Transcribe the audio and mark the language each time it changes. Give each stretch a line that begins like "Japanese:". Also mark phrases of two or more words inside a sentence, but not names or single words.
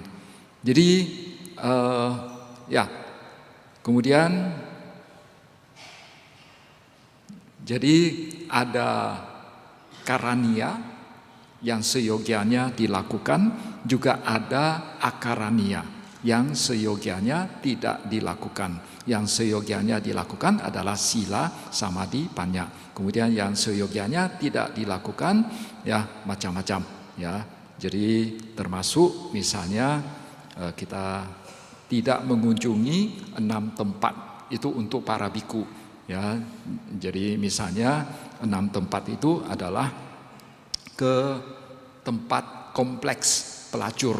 Indonesian: Jadi ya, kemudian jadi ada karania yang seyogianya dilakukan, juga ada akarania yang seyogianya tidak dilakukan. Yang seyogianya dilakukan adalah sila, samadhi, panya. Kemudian yang seyogianya tidak dilakukan, ya, macam-macam, ya. Jadi termasuk misalnya kita tidak mengunjungi 6 tempat itu untuk para biku, ya. Jadi misalnya 6 tempat itu adalah ke tempat kompleks pelacur.